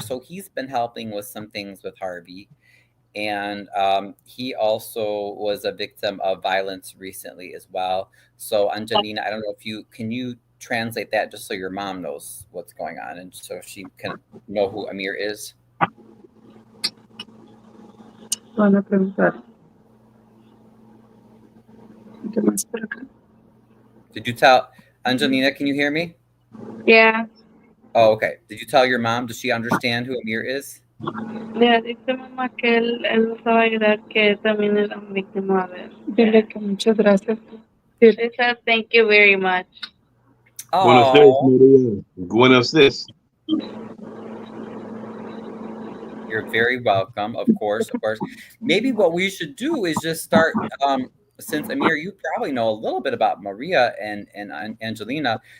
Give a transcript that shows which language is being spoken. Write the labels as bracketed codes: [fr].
[en] So he's been helping with some things with Harvey, and he also was a victim of violence recently as well. So Angelina, I don't know if you translate that just so your mom knows what's going on and so she can know who Amir is. [es] Van a preguntar, ¿qué más por acá? [en] Did you tell Angelina? Can you hear me? Yeah, Oh, okay. Did you tell your mom? Does she understand who Amir is? [es] le dice mamá que él nos va a ayudar, que también era una víctima de él. Dile que muchas gracias. [en] She said thank you very much. [es] Buenos dias, Oh, Maria. Buenos dias. [en] you're very welcome. Of course, of course. Maybe what we should do is just start. Since Amir, you probably know a little bit about Maria and Angelina.